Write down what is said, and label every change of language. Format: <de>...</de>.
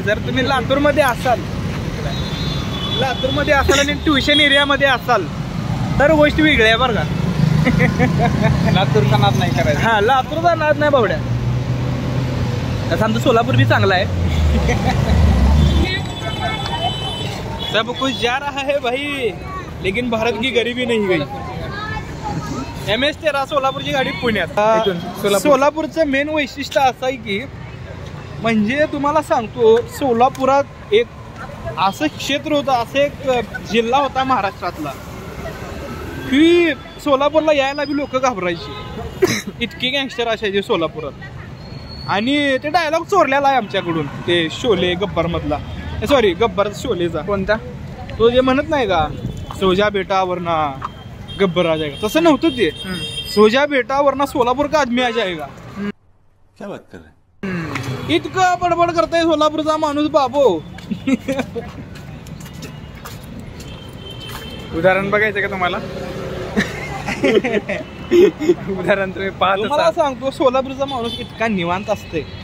<mr>जर तुम्ही लातूरमध्ये असाल आणि ट्युशन एरियामध्ये असाल तर गोष्ट वेगळी आहे बरं का. लातूरचा नाद नाही करायचा. हा लातूरचा नाद नाही बावड्या. तसं आमचं सोलापूर भी चांगला आहे.</mr> <hi>सब कुछ जा रहा है भाई, लेकिन भारत की गरीबी नहीं गई.</hi> <mr>MS-13 सोलापूरची गाडी पुण्यात. सोलापूरचं मेन वैशिष्ट्य असं आहे की, म्हणजे तुम्हाला सांगतो, सोलापुरात एक असं क्षेत्र होतं, असं एक जिल्हा होता महाराष्ट्रातला की सोलापूरला यायला बी लोक घाबरायची. इतकी गँगस्टर असायचे सोलापुरात. आणि ते डायलॉग चोरलेला आहे आमच्याकडून, ते शोले गब्बर मधला, सॉरी गब्बर शोलेचा. कोणता. तो जे म्हणत नाही का</mr> <hi>सोजा बेटावरना गब्बर आ जाएगा,</hi> <mr>तसं नव्हतं ते.</mr> <hi>सोजा बेटावरना सोलापूर का आदमी आ जाएगा. क्या बात कर रहे?</hi> <mr>इतकं बडबड करताय सोलापूरचा माणूस बाबो. उदाहरण बघायचं का तुम्हाला? उदाहरण तुम्ही मला सांगतो, सोलापूरचा माणूस इतका निवांत असते,</mr>